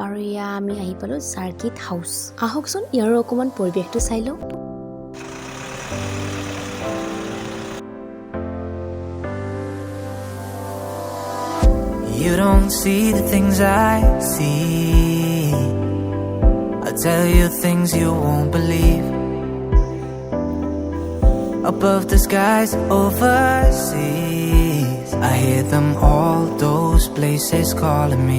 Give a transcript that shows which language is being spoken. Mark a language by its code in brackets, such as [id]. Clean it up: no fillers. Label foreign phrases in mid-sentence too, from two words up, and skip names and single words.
[as] আৰু এয়া আমি আহি পালোঁ চাৰ্কিট হাউচ। আহকচোন ইয়াৰ অকণমান পৰিৱেশটো চাই লওঁ। [en] you don't see the things I see. I'll tell you things you won't believe. Above the skies overseas, I hear them all, those places calling me.